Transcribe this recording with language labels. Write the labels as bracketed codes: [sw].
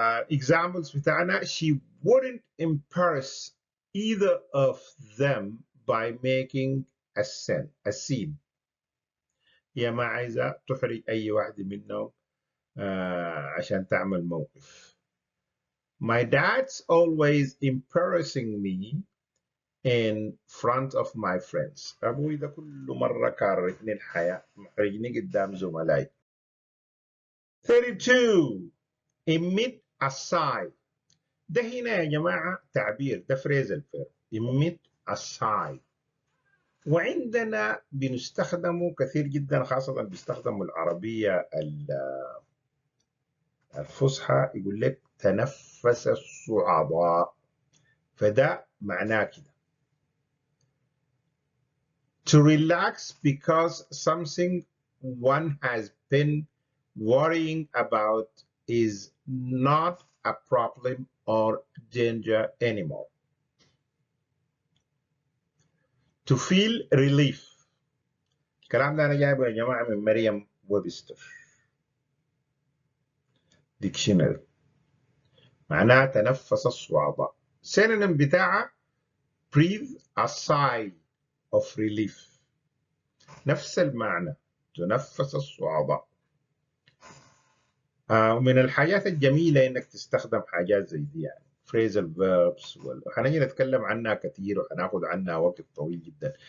[en] examples بتاعنا she wouldn't embarrass either of them by making a scene. [ar] هي ما عايزة تحرج أي واحد منهم عشان تعمل موقف. [en] My dad's always embarrassing me in front of my friends. [ar] أبوي ده كل مرة كارهني الحياة، محرجني قدام زملائي. [en] 32 emit a sigh. [ar] ده هنا يا جماعة تعبير، ده phrasal verb emit a sigh. وعندنا بنستخدمه كثير جدا، خاصة بيستخدموا العربية الفصحى، يقول لك تنفس الصعداء، فده معناه كده to relax because something one has been worrying about is not a problem or danger anymore. To feel relief. الكلام ده أنا جايبه يا جماعة من مريم ويبستر ديكشنري، معناها تنفس الصعداء. [en] synonym بتاعها breathe a sigh of relief، نفس المعنى، تنفس الصعداء. [ar] ومن الحاجات الجميلة إنك تستخدم حاجات زي دي، يعني phrasal verbs هنجي نتكلم عنها كثير وهناخد عنها وقت طويل جدا.